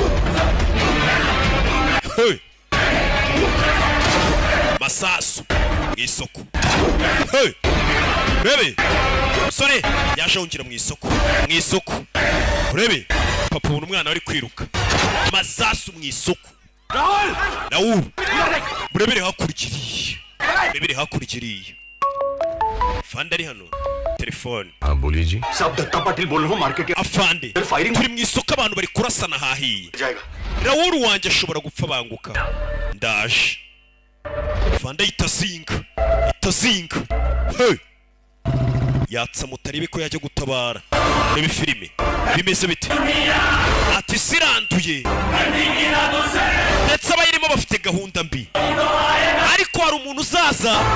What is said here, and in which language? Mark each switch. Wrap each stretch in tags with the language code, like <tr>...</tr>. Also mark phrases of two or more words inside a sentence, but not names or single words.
<rw>masasu mu isoko rebe musore yaje yongera mu isoko urebe papa ubona umwana wari kwiruka masasu mu isoko Raoul burebere hakurikiriye fanda ari hano telefone</rw> <hi>हाँ बोलिए जी सब दत्ता पाटिल बोल रहा हूँ मार्केट</hi> <rw>afande turi mu isoko abantu bari kurasana hahiye Raoul wanjye ashobora gupfa banguka ndaje Fanda itazinga hey yatsa mutaribe ko yajya gutabara muri filime bimeze bite ati siranduye ndetse abayirimo bafite gahunda mbi ariko hari umuntu uzaza</rw>